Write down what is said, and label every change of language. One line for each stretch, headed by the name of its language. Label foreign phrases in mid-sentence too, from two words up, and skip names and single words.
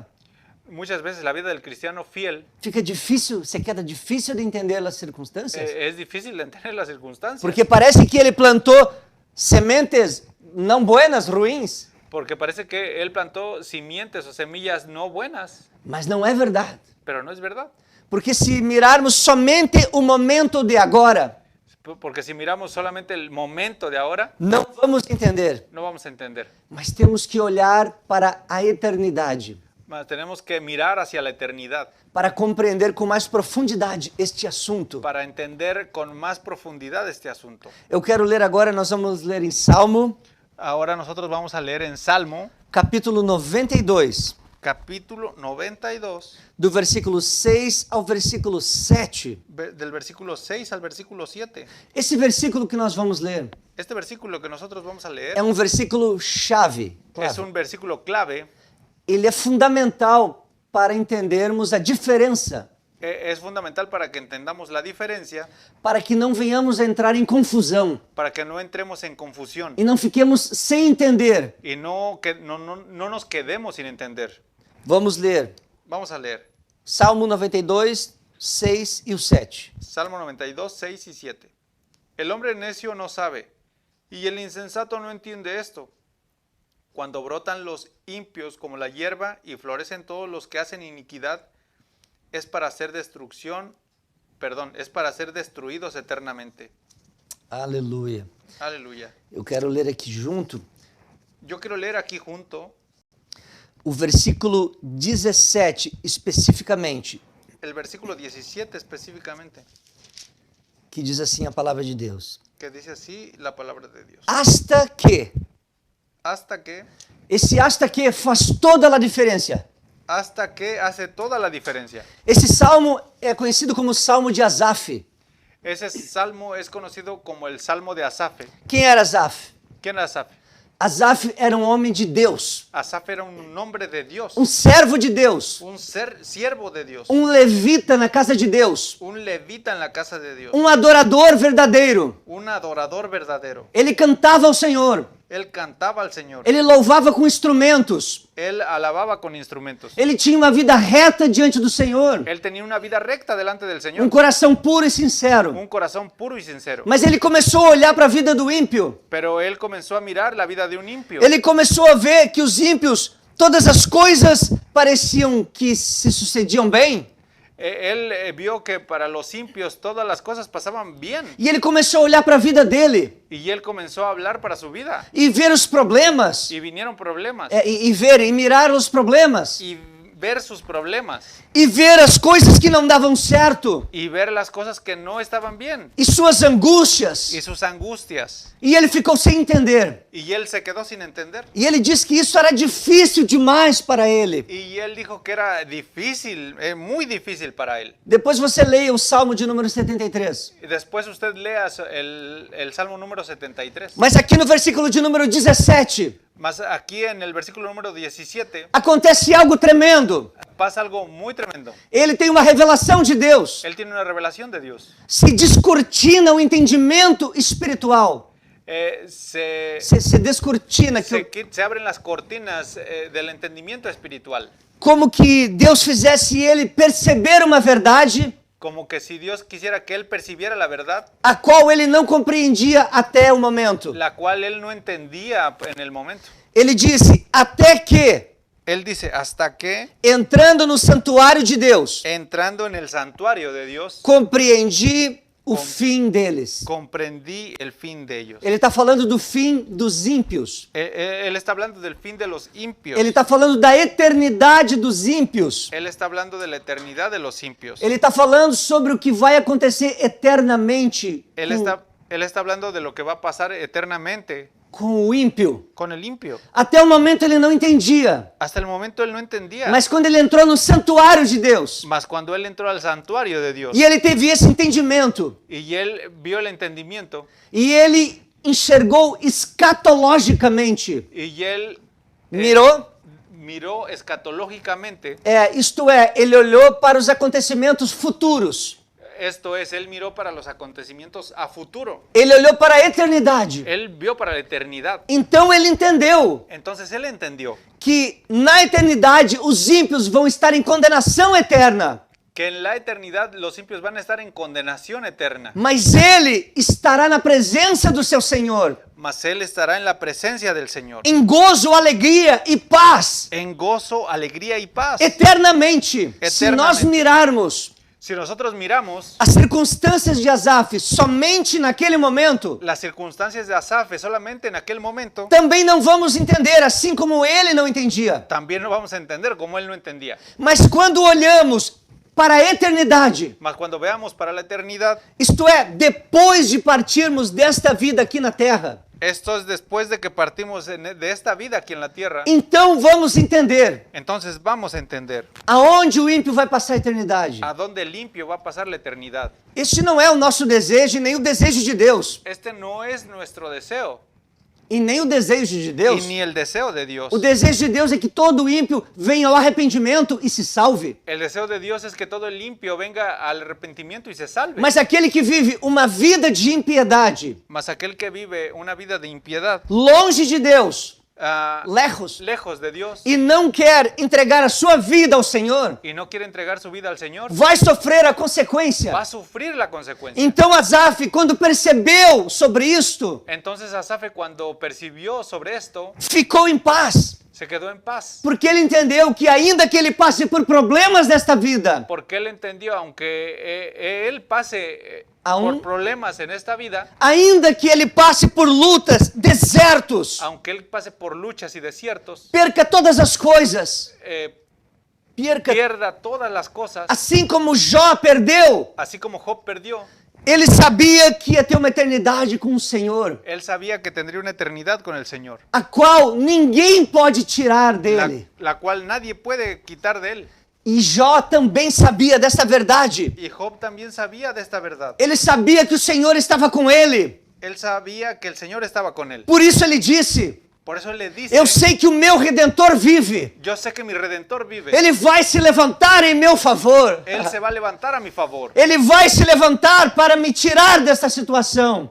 Spanish: Muchas veces la vida del cristiano fiel
Portuguese: fica difícil,
Spanish: se queda difícil de entender
Portuguese: as circunstâncias.
Spanish: es difícil de entender las circunstancias.
Portuguese: Porque parece que ele plantou sementes não buenas, ruins,
Spanish: Porque parece que él plantó simientes o semillas no buenas,
Portuguese: mas não é verdade.
Spanish: pero no es verdad.
Portuguese: Porque se mirarmos somente o momento de agora,
Spanish: Porque si miramos solamente el momento de ahora,
Portuguese: não vamos entender.
Spanish: no vamos a entender.
Portuguese: Mas temos que olhar para a eternidade,
Spanish: Mas tenemos que mirar hacia la eternidad
Portuguese: para compreender com mais profundidade este assunto.
Spanish: para entender con más profundidad este asunto.
Portuguese: Eu quero ler agora, nós vamos ler em Salmo,
Spanish: Ahora nosotros vamos a leer en Salmo,
Portuguese: capítulo 92,
Spanish: capítulo 92,
Portuguese: do versículo 6 ao versículo 7.
Spanish: del versículo 6 al versículo 7.
Portuguese: Esse versículo que nós vamos ler
Spanish: Este versículo que nosotros vamos a leer
Portuguese: é um versículo chave.
Spanish: es un versículo clave,
Portuguese: Ele é fundamental para entendermos a diferença,
Spanish: es fundamental para que entendamos la diferencia,
Portuguese: para que não venhamos a entrar em confusão
Spanish: para que no entremos en confusión
Portuguese: e não fiquemos sem entender.
Spanish: y no nos quedemos sin entender.
Portuguese: Vamos ler
Spanish: Vamos a leer
Portuguese: Salmo 92, 6 e o 7.
Spanish: Salmo 92, 6 y 7. El hombre necio no sabe, y el insensato no entiende esto. Cuando brotan los impios como la hierba y florecen todos los que hacen iniquidad, es para ser destruidos eternamente.
Portuguese: Aleluia.
Spanish: Aleluya.
Portuguese: Eu quero ler aqui junto
Spanish: Yo quiero leer aquí junto
Portuguese: o versículo 17 especificamente,
Spanish: el versículo 17 específicamente,
Portuguese: que diz assim a palavra de Deus.
Spanish: que dice así la palabra de Dios. Hasta que, Hasta que
Portuguese: faz toda a diferença.
Spanish: hace toda la diferencia.
Portuguese: Esse salmo é conhecido como Salmo de Asaf.
Spanish: Ese salmo es conocido como el Salmo de Asaf.
Portuguese: Quem era Asaf?
Spanish: ¿Quién era Asaf?
Portuguese: Asaf era um homem de Deus,
Spanish: Asaf era un nombre de Dios,
Portuguese: servo de Deus,
Spanish: siervo de Dios,
Portuguese: levita na casa de Deus,
Spanish: un levita en la casa de Dios,
Portuguese: adorador verdadeiro.
Spanish: un adorador verdadero.
Portuguese: Ele cantava ao Senhor,
Spanish: Él cantaba al Señor,
Portuguese: ele louvava com instrumentos,
Spanish: él alababa con instrumentos,
Portuguese: ele tinha uma vida reta diante do Senhor,
Spanish: él tenía una vida recta delante del Señor,
Portuguese: coração puro e sincero.
Spanish: un corazón puro y sincero.
Portuguese: Mas ele começou a olhar para a vida do ímpio.
Spanish: Pero él comenzó a mirar la vida de un impío.
Portuguese: Ele começou a ver que os ímpios, todas as coisas pareciam que se sucediam bem.
Spanish: Él vio que para los impios todas las cosas pasaban bien.
Portuguese: E ele começou a olhar para a vida dele
Spanish: Y él comenzó a hablar para su vida.
Portuguese: e ver os problemas,
Spanish: Y vinieron problemas.
Portuguese: e mirar os problemas,
Spanish: Y ver sus problemas.
Portuguese: e ver as coisas que não davam certo,
Spanish: Y ver las cosas que no estaban bien.
Portuguese: e suas angústias.
Spanish: Y sus angustias.
Portuguese: E ele ficou sem entender.
Spanish: Y él se quedó sin entender.
Portuguese: E ele disse que isso era difícil demais para ele.
Spanish: Y él dijo que era difícil, muy difícil para él.
Portuguese: Depois você leia o Salmo de número 73.
Spanish: Y después usted lea el Salmo número 73.
Portuguese: Mas aqui no versículo de número 17,
Spanish: Mas aquí en el versículo número 17
Portuguese: acontece algo tremendo.
Spanish: pasa algo muy tremendo.
Portuguese: Ele tem uma revelação de Deus.
Spanish: Él tiene una revelación de Dios.
Portuguese: Se descortina o entendimento espiritual.
Spanish: Se descortina. Se abren las cortinas del entendimiento espiritual.
Portuguese: Como que Deus fizesse ele perceber uma verdade
Spanish: Como que si Dios quisiera que él percibiera la verdad,
Portuguese: a qual ele não compreendia até o momento.
Spanish: la cual él no entendía en el momento.
Portuguese: Ele disse, até que
Spanish: Él dice, hasta que,
Portuguese: entrando no santuário de Deus,
Spanish: entrando en el santuario de Dios,
Portuguese: compreendi o fim deles.
Spanish: comprendí el fin de ellos.
Portuguese: Ele está falando do fim dos ímpios.
Spanish: Él está hablando del fin de los impios.
Portuguese: Ele está falando da eternidade dos ímpios.
Spanish: Él está hablando de la eternidad de los impios.
Portuguese: Ele está falando sobre o que vai acontecer eternamente
Spanish: Él está hablando de lo que va a pasar eternamente
Portuguese: com o ímpio.
Spanish: con el impio.
Portuguese: Até o momento ele não entendia.
Spanish: Hasta el momento él no entendía.
Portuguese: Mas quando ele entrou no santuário de Deus,
Spanish: Mas cuando él entró al santuario de Dios
Portuguese: e ele teve esse entendimento,
Spanish: y él vio el entendimiento
Portuguese: e ele enxergou escatologicamente,
Spanish: y él miró escatológicamente,
Portuguese: isto é, ele olhou para os acontecimentos futuros.
Spanish: esto es, él miró para los acontecimientos a futuro.
Portuguese: Ele olhou para a eternidade.
Spanish: Él vio para la eternidad.
Portuguese: Então ele entendeu
Spanish: Entonces él entendió
Portuguese: que na eternidade os ímpios vão estar em condenação eterna,
Spanish: que en la eternidad los impios van a estar en condenación eterna,
Portuguese: mas ele estará na presença do seu Senhor,
Spanish: mas él estará en la presencia del Señor,
Portuguese: em gozo, alegria e paz,
Spanish: en gozo, alegría y paz.
Portuguese: eternamente. Se nós mirarmos
Spanish: Si nosotros miramos
Portuguese: as circunstâncias de Asaf somente naquele momento,
Spanish: las circunstancias de Asaf solamente en aquel momento,
Portuguese: também não vamos entender, assim como ele não entendia.
Spanish: también no vamos a entender como él no entendía.
Portuguese: Mas quando olhamos para a eternidade,
Spanish: Mas cuando veamos para la eternidad,
Portuguese: isto é, depois de partirmos desta vida aqui na terra,
Spanish: esto es después de que partimos de esta vida aquí en la tierra,
Portuguese: então vamos entender
Spanish: entonces vamos a entender
Portuguese: aonde o ímpio vai passar a eternidade.
Spanish: a dónde el limpio va a pasar la eternidad.
Portuguese: Este não é o nosso desejo, nem o desejo de Deus,
Spanish: Este no es nuestro deseo,
Portuguese: e nem o desejo de
Spanish: y
Portuguese: Deus.
Spanish: ni el deseo de Dios.
Portuguese: O desejo de Deus é que todo ímpio venha ao arrependimento e se salve.
Spanish: El deseo de Dios es que todo el limpio venga al arrepentimiento y se salve.
Portuguese: Mas aquele que vive uma vida de impiedade,
Spanish: Mas aquel que vive una vida de impiedad,
Portuguese: longe de Deus,
Spanish: lejos, lejos de Dios,
Portuguese: e não quer entregar a sua vida ao Senhor,
Spanish: y no quiere entregar su vida al Señor,
Portuguese: vai sofrer a consequência.
Spanish: va a sufrir la consecuencia.
Portuguese: Então Asaf, quando percebeu sobre isto,
Spanish: Entonces Asaf, cuando percibió sobre esto,
Portuguese: ficou em paz,
Spanish: se quedó en paz.
Portuguese: porque ele entendeu que ainda que ele passe por problemas desta vida,
Spanish: Porque él entendió, aunque él pase Aún- por problemas en esta vida,
Portuguese: ainda que ele passe por lutas, desertos,
Spanish: aunque él pase por luchas y desiertos,
Portuguese: perca todas as coisas, perca,
Spanish: pierda todas las cosas,
Portuguese: assim como Jó perdeu,
Spanish: así como Job perdió,
Portuguese: ele sabia que ia ter uma eternidade com o Senhor,
Spanish: él sabía que tendría una eternidad con el Señor,
Portuguese: a qual ninguém pode tirar dele.
Spanish: la cual nadie puede quitar de él.
Portuguese: E Jó também sabia dessa verdade.
Spanish: Y Job también sabía de esta verdad.
Portuguese: Ele sabia que o Senhor estava com ele.
Spanish: Él sabía que el Señor estaba con él.
Portuguese: Por isso ele disse:
Spanish: Por eso él le dice,
Portuguese: eu sei que o meu Redentor vive.
Spanish: yo sé que mi Redentor vive.
Portuguese: Ele vai se levantar em meu favor.
Spanish: Él se va a levantar a mi favor.
Portuguese: Ele vai se levantar para me tirar desta situação.